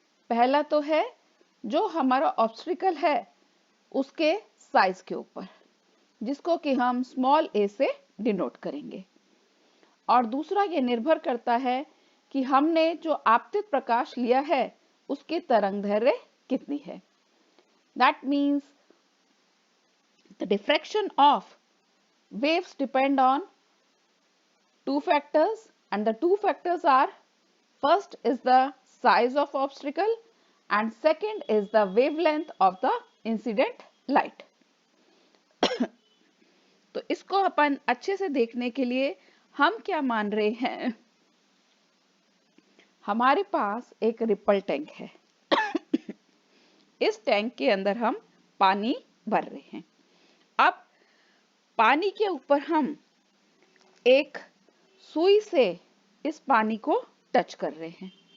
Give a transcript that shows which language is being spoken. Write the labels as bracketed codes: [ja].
[hi] पहला तो है जो हमारा ऑब्स्टिकल है उसके साइज के ऊपर, जिसको कि हम स्मॉल a से डिनोट करेंगे, और दूसरा ये निर्भर करता है कि हमने जो आपतित प्रकाश लिया है उसकी तरंगदैर्घ्य कितनी है। [en] That means the diffraction of waves depend on two factors, and the two factors are, first is the size of obstacle and second is the wavelength of the incident light. [hi] तो इसको अपन अच्छे से देखने के लिए हम क्या मान रहे हैं, हमारे पास एक रिपल टैंक है। इस टैंक के अंदर हम पानी भर रहे हैं। अब पानी के ऊपर हम एक सुई से इस पानी को टच कर रहे हैं।